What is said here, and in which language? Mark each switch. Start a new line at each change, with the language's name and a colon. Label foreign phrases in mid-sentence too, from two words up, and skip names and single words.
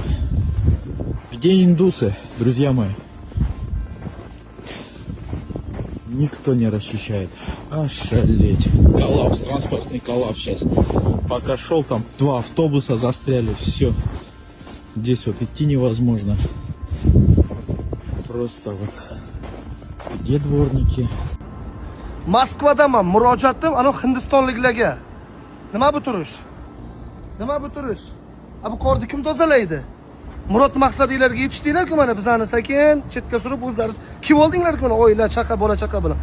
Russian: Где индусы, друзья мои? Никто не расчищает. Ошалеть. Коллапс, транспортный коллапс сейчас. Пока шел, там 2 автобуса застряли, все. Здесь вот идти невозможно. Просто вот. Где дворники?
Uzbek: Moskvadaman, murojaatim ana hindistonliklarga. Nima bu turish? Bu qorni kim tozalaydi? Murod maqsadinglarga yetishdinglar-ku mana bizani sekin chetga surib o'zlaringiz kim oldinglar-ku mana oila, chaqa, bola chaqa bilan.